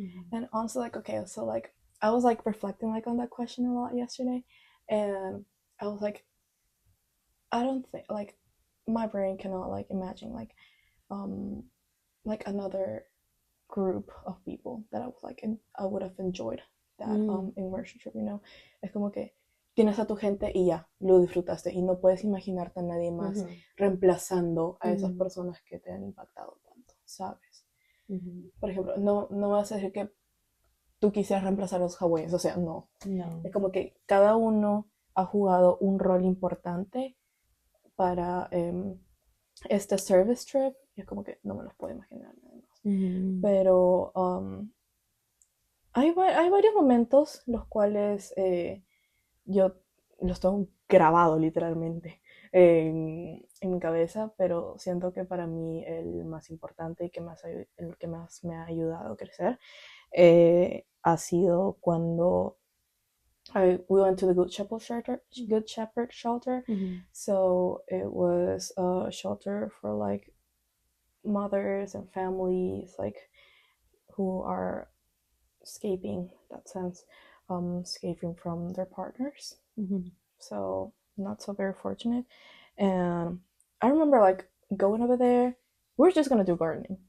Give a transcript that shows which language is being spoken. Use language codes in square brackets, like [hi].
[en] And honestly, like, okay, so like I was like reflecting like on that question a lot yesterday, and I was like, I don't think like my brain cannot like imagine like another group of people that I was like I would have enjoyed that immersion trip, you know. [es] Es como que tienes a tu gente y ya, lo disfrutaste y no puedes imaginarte a nadie más reemplazando a esas personas que te han impactado tanto, ¿sabes? Por ejemplo, no vas a decir que tú quisieras reemplazar a los hawaianos, o sea, no. Es como que cada uno ha jugado un rol importante para este service trip y es como que no me los puedo imaginar nada más. Pero hay varios momentos los cuales yo los tengo grabado literalmente en mi cabeza, pero siento que para mí el más importante y el que más me ha ayudado a crecer ha sido cuando [en] we went to the Good Shepherd shelter. So it was a shelter for like mothers and families like who are escaping, in that sense, escaping from their partners. So not so very fortunate. And I remember like going over there, we were just gonna do gardening.